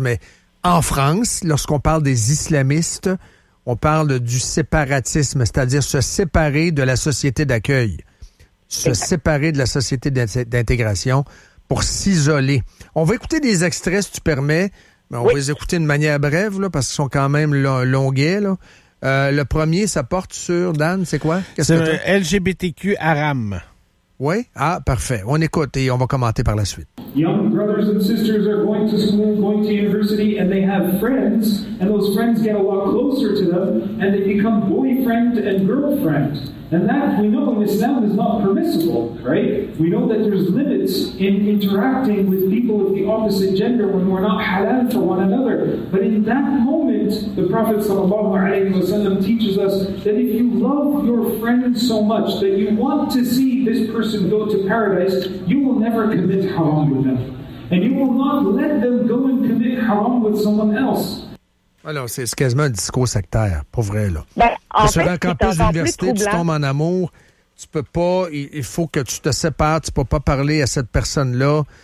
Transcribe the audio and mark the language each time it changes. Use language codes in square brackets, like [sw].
[fr] Mais en France, lorsqu'on parle des islamistes, on parle du séparatisme, c'est-à-dire se séparer de la société d'accueil, séparer de la société d'intégration pour s'isoler. On va écouter des extraits, si tu permets. Mais on va les écouter de manière brève, là, parce qu'ils sont quand même longuets. Le premier, ça porte sur, Dan, c'est quoi? LGBTQ Aram. Oui? Ah, parfait. On écoute et on va commenter par la suite. [en] Young brothers and sisters are going to school, going to university, and they have friends, and those friends get a lot closer to them, and they become boyfriend and girlfriend. And that, we know in Islam, is not permissible, right? We know that there's limits in interacting with people of the opposite gender when we're not halal for one another. But in that moment, the Prophet ﷺ teaches us that if you love your friend so much, that you want to see this person go to paradise, you will never commit haram with them. And you will not let them go and commit haram with someone else. [fr] Alors, c'est quasiment un discours sectaire, pour vrai, là. Ben, en fait, c'est encore plus troublant. Tu tombes en amour, tu peux pas, il faut que tu te sépares, tu peux pas parler à cette personne-là.